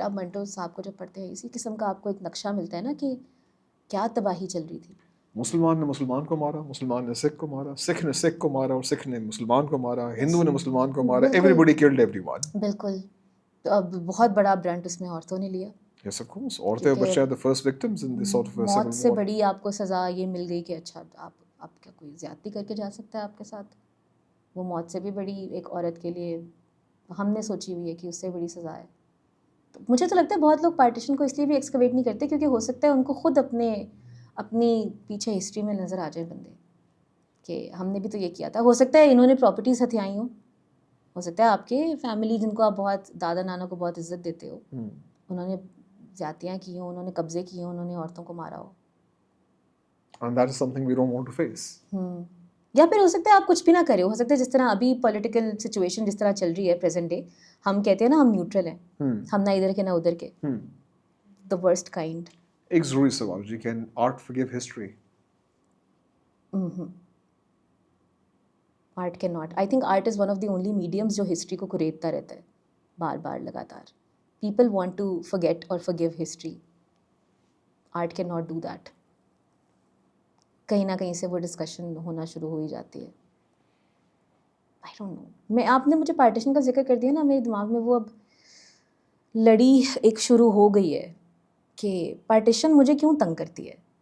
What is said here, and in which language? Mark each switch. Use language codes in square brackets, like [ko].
[ur] اب منٹو صاحب کو جب پڑھتے ہیں اسی قسم کا آپ کو ایک نقشہ ملتا ہے نا کہ کیا تباہی چل رہی تھی. مسلمان نے مسلمان کو مارا, مسلمان نے سکھ کو مارا, سکھ نے سکھ کو مارا, اور سکھ نے مسلمان کو مارا, ہندو نے مسلمان کو مارا, [en] Everybody killed everyone. [ur] بالکل. تو اب بہت بڑا برنٹ اس میں عورتوں نے لیا. [en] Yes, of course. [ur] عورتیں بچے [en] the first victims in this sort of a civil war. [ur] موت سے بڑی آپ کو سزا یہ مل گئی کہ اچھا آپ کیا کوئی زیادتی کر کے جا سکتا ہے آپ کے ساتھ. وہ موت سے بھی بڑی ایک عورت کے لیے ہم نے سوچی ہوئی ہے کہ اس سے بڑی سزا ہے. تو مجھے تو لگتا ہے بہت لوگ پارٹیشن کو اس لیے بھی ایکسکویٹ نہیں کرتے کیونکہ ہو سکتا ہے ان کو خود اپنی پیچھے ہسٹری میں نظر آ جائے بندے کہ ہم نے بھی تو یہ کیا تھا. ہو سکتا ہے انہوں نے پراپرٹیز ہتھیائی ہوں, ہو سکتا ہے آپ کے فیملی جن کو آپ بہت دادا نانا کو بہت عزت دیتے ہو, انہوں نے زیادتیاں کی ہوں, انہوں نے قبضے کیے ہوں, انہوں نے عورتوں کو مارا ہو. [en] And that is something we don't want to face. [ur] یا پھر ہو سکتا ہے آپ کچھ بھی نہ کرے, ہو سکتا ہے جس طرح ابھی پولیٹیکل سچویشن جس طرح چل رہی ہے پریزنٹ ڈے, ہم کہتے ہیں نا ہم نیوٹرل ہیں, ہم نہ ادھر کے نہ ادھر کے, [en] the worst kind. [ur] ایک ضروری سوال جی, [en] can art forgive history? Art cannot. I think art is one of the only mediums [ur] جو ہسٹری کو کریدتا رہتا ہے بار بار لگاتار. [en] People want to forget or forgive history. Art cannot do that. [ur] کہیں نہ کہیں سے وہ ڈسکشن ہونا شروع ہو ہی جاتی ہے. [en] I don't know. [ur] آپ نے مجھے پارٹیشن کا ذکر کر دیا نا, میرے دماغ میں وہ اب لڑی ایک شروع ہو گئی ہے کہ پارٹیشن مجھے کیوں تنگ کرتی ہے.